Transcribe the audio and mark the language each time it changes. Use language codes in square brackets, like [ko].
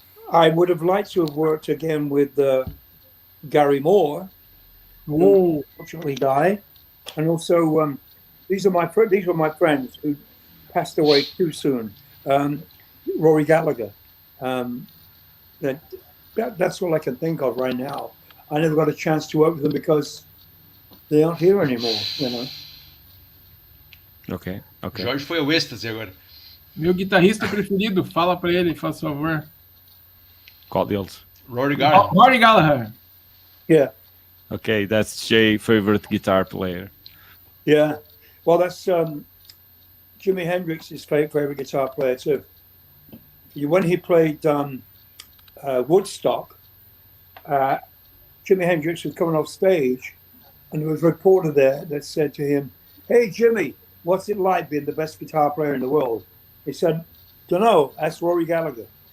[en] I would have liked to have worked again with Gary Moore, who unfortunately died, and also these were my friends who passed away too soon. Rory Gallagher. That's all I can think of right now. I never got a chance to work with them because they aren't here anymore, Ok. [pt] Jorge foi ao êxtase agora. Meu guitarrista preferido, fala pra ele, faz favor. Qual deles? Rory Gallagher. Rory Gallagher. [en] Yeah. Okay, that's Jay's favorite guitar player. Yeah. Well, that's Jimi Hendrix's favorite guitar player too. When he played Woodstock, Jimi Hendrix was coming off stage, and there was a reporter there that said to him, "Hey, Jimmy, what's it like being the best guitar player in the world?" He said, "Dunno, that's Rory Gallagher."